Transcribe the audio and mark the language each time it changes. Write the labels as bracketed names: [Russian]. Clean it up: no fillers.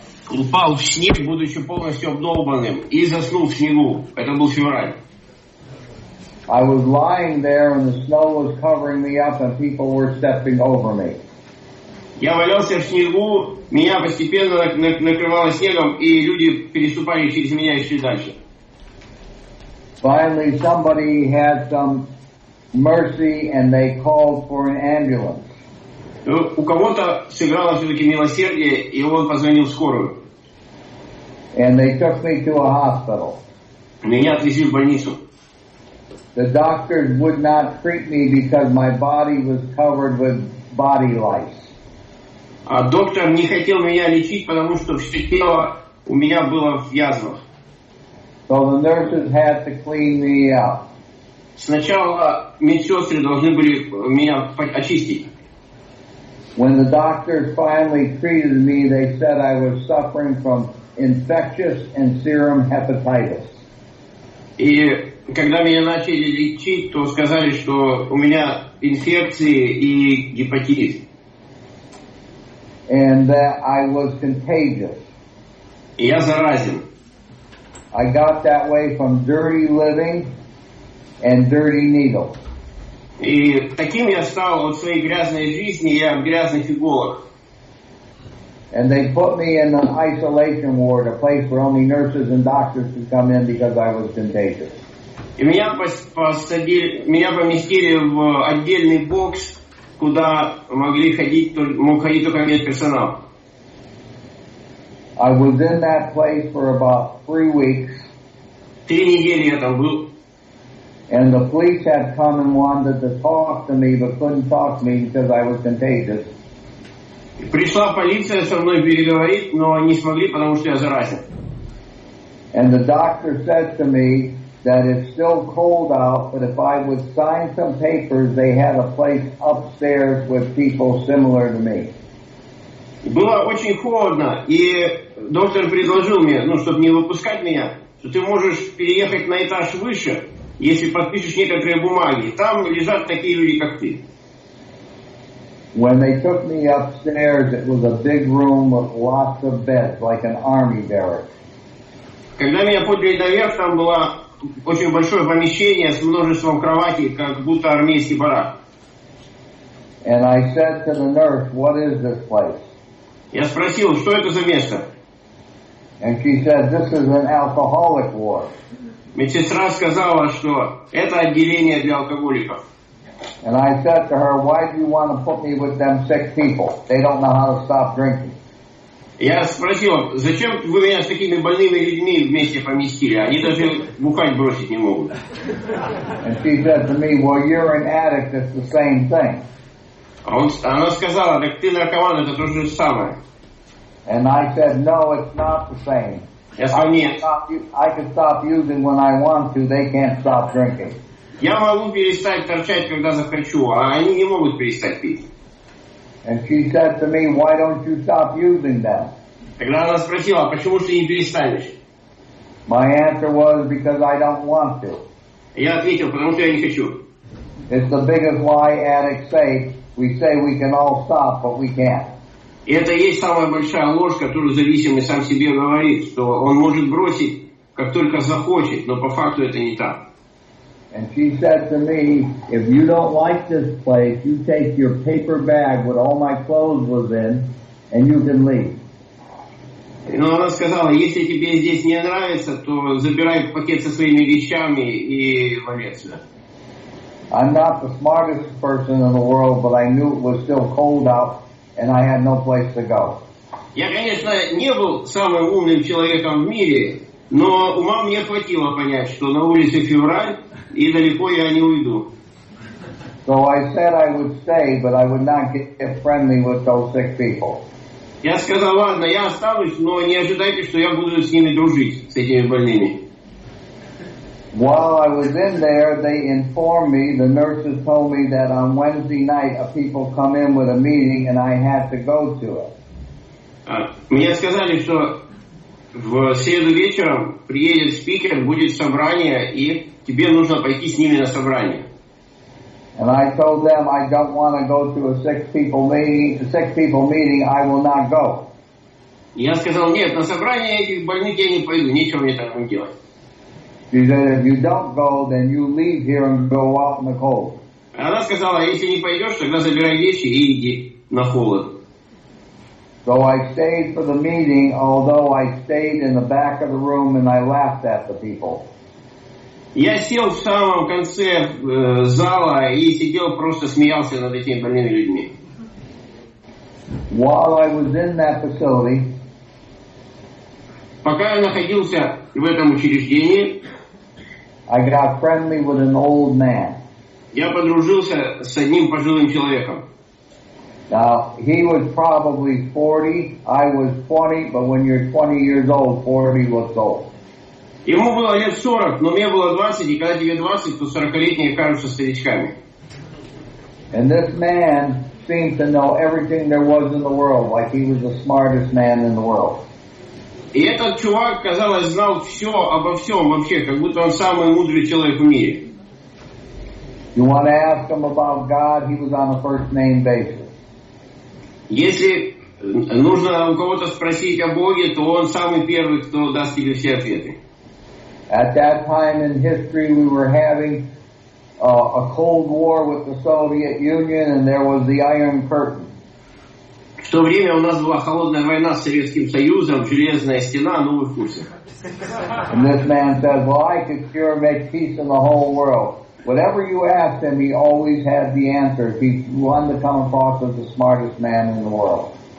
[Russian] упал в снег, будучи полностью обдолбанным, и заснул в снегу. Это был февраль. [English] I was lying there and the snow was covering me up and people were stepping over me. [Russian] Я валялся в снегу, меня постепенно накрывало снегом, и люди переступали через меня и шли дальше. [English] Finally, somebody had some mercy and they called for an ambulance. [Russian] У кого-то сыграло все-таки милосердие, и он позвонил в скорую. [English] And they took me to a hospital. [Russian] Меня отвезли в больницу. [English] The doctors would not treat me because my body was covered with body lice. [Russian] А доктор не хотел меня лечить, потому что все тело у меня было в язвах. [English] So the nurses had to clean me up. [Russian] Сначала медсестры должны были меня очистить. [English] When the doctors finally treated me, they said I was suffering from infectious and serum hepatitis. [Russian] И когда меня начали лечить, то сказали, что у меня инфекции и гепатит. [English] And that I was contagious. [Russian] И я заразен. [English] I got that way from dirty living and dirty needles. [Russian] И таким я стал от своей грязной жизни и от грязных иголок. [English] And they put me in an isolation ward, a place where only nurses and doctors could come in because I was contagious. [Russian] И меня поместили в отдельный бокс, куда мог ходить только медперсонал. [English] I was in that place for about 3 weeks. [Russian] 3 недели я там был. [English] And the police had come and wanted to talk to me, but couldn't talk to me because I was contagious. [Russian] Пришла полиция со мной переговорить, но не смогли, потому что я заразен. [English] And the doctor said to me that it's still cold out, but if I would sign some papers, they had a place upstairs with people similar to me. [Russian] Было очень холодно, и доктор предложил мне, чтобы не выпускать меня, что ты можешь переехать на этаж выше, если подпишешь некоторые бумаги. Там лежат такие люди, как ты. [English] When they took me upstairs, it was a big room with lots of beds, like an army barracks. [Russian] Когда меня подняли наверх, там было очень большое помещение с множеством кроватей, как будто армейский барак. [English] And I said to the nurse, "What is this place?" [Russian] Я спросил, что это за место? [English] And she said, "This is an alcoholic ward." [Russian] Медсестра сказала, что это отделение для алкоголиков. [English] And I said to her, "Why do you want to put me with them sick people? They don't know how to stop drinking." [Russian] Я спросил, зачем вы меня с такими больными людьми вместе поместили? Они даже бухать бросить не могут. [English] And she said to me, "Well, you're an addict. It's the same thing." [Russian] Она сказала, так ты наркоман, это то же самое. [English] And I said, "No, it's not the same. [Russian] Я сказал, нет. [English] I can stop using when I want to. They can't stop drinking." [Russian] Я могу перестать торчать, когда захочу, а они не могут перестать пить. [English] And she said to me, "Why don't you stop using them?" [Russian] Тогда она спросила, а почему ты не перестанешь? [English] My answer was, "Because I don't want to." [Russian] Я ответил, потому что я не хочу. [English] It's the biggest lie addicts say. We say we can all stop, but we can't. [Russian] И это и есть самая большая ложь, которую зависимый сам себе говорит, что он может бросить, как только захочет, но по факту это не так. [English] And she said to me, "If you don't like this place, you take your paper bag with all my clothes was in, and you can leave." [Russian] Но она сказала, если тебе здесь не нравится, то забирай пакет со своими вещами и вали отсюда. [English] I'm not the smartest person in the world, but I knew it was still cold out, and I had no place to go. [Russian] Я, конечно, не был самым умным человеком в мире, но ума мне хватило понять, что на улице февраль, и далеко я не уйду. [English] So I said I would stay, but I would not get friendly with those sick people. [Russian] Я сказал, ладно, я останусь, но не ожидайте, что я буду с ними дружить, с этими больными. [English] While I was in there, they informed me, the nurses told me that on Wednesday night, people come in with a meeting and I had to go to it. [Russian] Мне сказали, что в среду вечером приедет спикер, будет собрание, и тебе нужно пойти с ними на собрание. [English] And I told them I don't want to go to a sick people meeting. I will not go. [Russian] Я сказал, нет, на собрание этих больных я не пойду, нечего мне там делать. [English] She said, if you don't go, then you leave here and go out in the cold. [Russian] Она сказала, если не пойдешь, тогда забирай вещи и иди на холод. [English] So I stayed for the meeting, although I stayed in the back of the room and I laughed at the people. [Russian] Я сел в самом конце зала и сидел, просто смеялся над этими больными людьми. [English] While I was in that facility, [Russian] пока я находился в этом учреждении, [English] I got friendly with an old man. [Russian] Я подружился с одним пожилым человеком. [English] Now, he was probably 40, I was 20, but when you're 20 years old, 40 looks old. [Russian] Ему было лет 40, но мне было 20, и когда тебе 20, то 40-летние кажутся старичками. [English] And this man seemed to know everything there was in the world, like he was the smartest man in the world. [Russian] И этот чувак, казалось, знал все обо всем вообще, как будто он самый мудрый человек в мире. [English] You want to ask him about God, he was on a first name basis. [Russian] Если нужно у кого-то спросить о Боге, то он самый первый, кто даст тебе все ответы. [English] At that time in history, we were having a Cold War with the Soviet Union, and there was the Iron Curtain. [Russian] В то время у нас была холодная война с Советским Союзом, железная стена, ну вы в курсе. [English] And this man said, well, I could sure make peace in the whole world. Whatever you asked him, he always had the answer. He wanted to come across as the smartest man in the world.